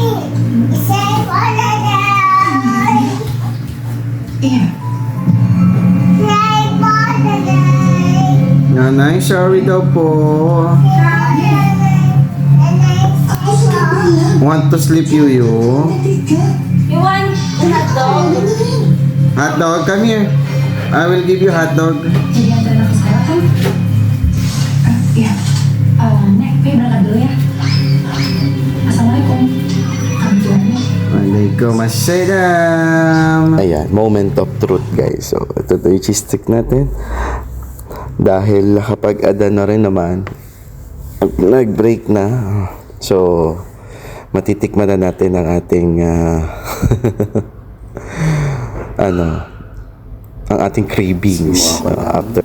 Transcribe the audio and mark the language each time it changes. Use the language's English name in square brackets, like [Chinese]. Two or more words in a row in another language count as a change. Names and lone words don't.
[Filipino] 2. Nanay, sorry daw po. [English] Want to sleep, Yuyu? You want hot dog? Hot dog, come here. I will give you hot dog. [Indonesian] Jadi antar aku sekolah kan? Iya. Nek, kayak berangkat dulu ya. Assalamualaikum. Waalaikumsalam. [Filipino] Ayan, [English] moment of truth guys. [Filipino] So, ito yung [English] cheese stick [Filipino] natin. Dahil kapag ada na rin naman, nag-break na. So, matitikman na natin ang ating ang ating [English] cravings after.